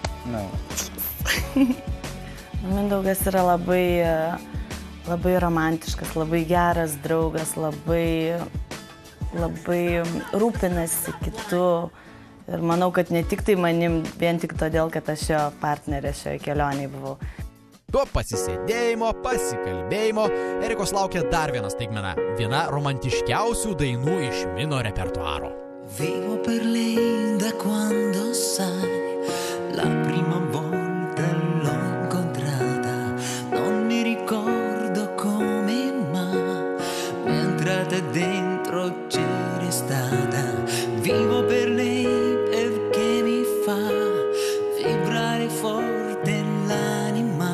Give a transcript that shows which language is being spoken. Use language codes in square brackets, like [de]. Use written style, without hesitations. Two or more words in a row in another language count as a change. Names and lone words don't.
[lt] Mindaugas yra labai romantiškas, labai geras draugas, labai rūpinasi kitu. Ir manau, kad ne tik tai manim, vien tik todėl, kad aš jo partnerė šioje kelionėje buvau. Tuo pasisėdėjimo, pasikalbėjimo Erikos laukia dar viena staigmena. Viena romantiškiausių dainų iš Mino repertuaro. [it] Vivo per lei da quando sai la prima volta l'ho incontrata. Non mi ricordo come ma mi è entrata dentro c'era stata. Vivo per lei perché mi fa vibrare forte l'anima.